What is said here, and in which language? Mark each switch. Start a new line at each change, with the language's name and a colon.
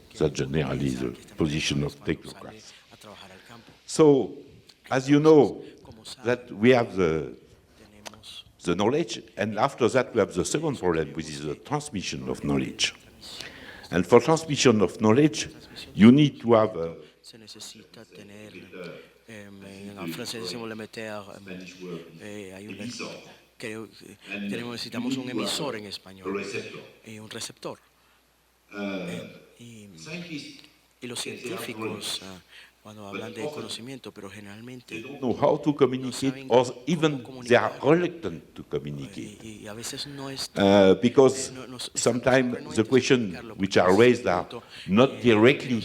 English: That's generally the position of technocrats.
Spanish: A trabajar al campo.
English: So, as you know, that we have
Spanish: Tenemos
English: the knowledge, and after that we have the second problem, which is the transmission of knowledge. And for transmission of knowledge, you need to have
Spanish: se necesita tener, en francés decimos le meter, hay un, necesitamos un emisor en español y un receptor. Y los científicos, cuando hablan de conocimiento, pero generalmente
English: know how to communicate, or even they are reluctant to communicate.
Spanish: y a veces no es
English: Because sometimes the questions which are raised are not directly